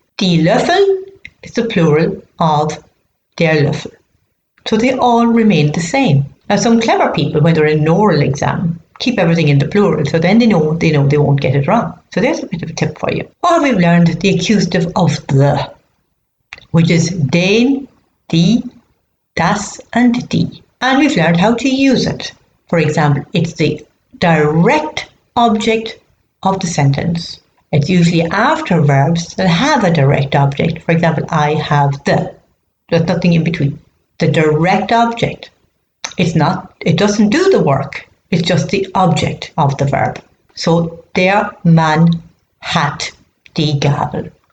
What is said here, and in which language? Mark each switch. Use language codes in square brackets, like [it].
[de] Die Löffel [en] is the plural of [de] der Löffel. [en] So they all remain the same. Now some clever people, when they're in an oral exam, keep everything in the plural, so then they know they won't get it wrong. So there's a bit of a tip for you. Or we've learned the accusative of the, which is den, die, das and die. And we've learned how to use it. For example, it's the direct object of the sentence. It's usually after verbs that have a direct object. For example, I have the. There's nothing in between. The direct object. It doesn't do the work. It's just the object of the verb. [de] So der Mann hat die Gabel.